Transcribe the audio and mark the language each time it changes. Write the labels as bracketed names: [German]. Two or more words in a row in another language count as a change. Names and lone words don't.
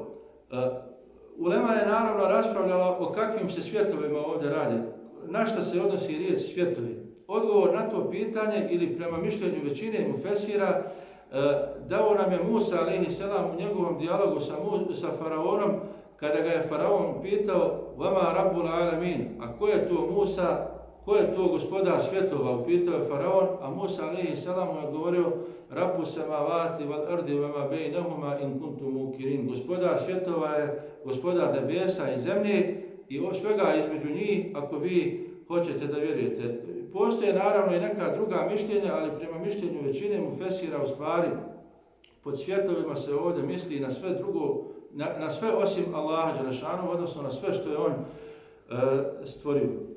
[Bosnian] Ulema je naravno raspravljala o kakvim se svjetovima ovdje radi. Na šta se odnosi riječ svjetovi? Odgovor na to pitanje ili prema mišljenju većine mufesira dao nam je Musa [Arabic] عليه السلام [Bosnian] u njegovom dijalogu sa faraonom kada ga je faraon pitao [Arabic] وما رب العالمين, [Bosnian] a ko je to Musa, ko je to gospodar svjetova, upitao je faraon, a Musa [Arabic] عليه السلام [Bosnian] mu je odgovorio [Arabic] رب السماوات والأرض وما بينهما إن كنتم موقنين. [Bosnian] Gospodar svjetova je gospodar nebesa i zemlje i svega između njih ako vi hoćete da vjerujete. Postoje naravno i neka druga mišljenja, ali prema mišljenju većine mufesira u stvari pod svjetovima se ovdje misli na sve drugo, na sve osim Allaha Đelešanu, odnosno na sve što je on stvorio.